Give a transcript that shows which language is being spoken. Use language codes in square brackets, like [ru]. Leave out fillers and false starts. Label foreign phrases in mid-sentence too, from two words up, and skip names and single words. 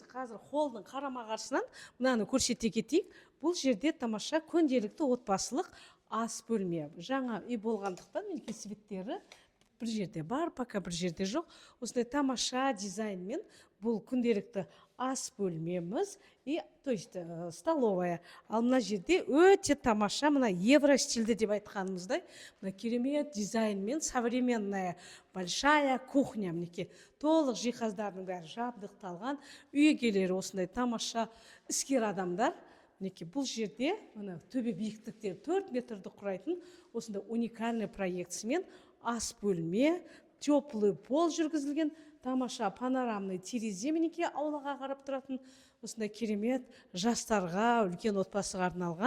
[kk] Қазір холлдың қарама-қарсынан мынаны көрсете кетейік. Бұл жерде тамаша күнделікті отбасылық ас бөлме. Жаңа үй болғандықтан мінекей светтері бір жерде бар, пока бір жерде жоқ. Осындай тамаша дизайнмен бұл күнделікті ас бөлмеміз [ru] и то есть столовая. [kk] Ал мына жерде өте тамаша, мына евро стильді деп айтқанымыздай, мына керемет дизайнмен [ru] современная большая кухня. [kk] Мінекей толық жиһаздардың бәрі жабдықталған. Үй иелері осындай тамаша іскер адамдар. Мінекей бұл жерде мына төбе биіктіктері 4 метрді құрайтын осындай уникальный проектісімен ас бөлме, [ru] теплый пол [kk] жүргізілген, тамаша панорамный терезе, мінекей аулаға қарап тұратын осындай керемет жастарға, үлкен отбасыға арналған.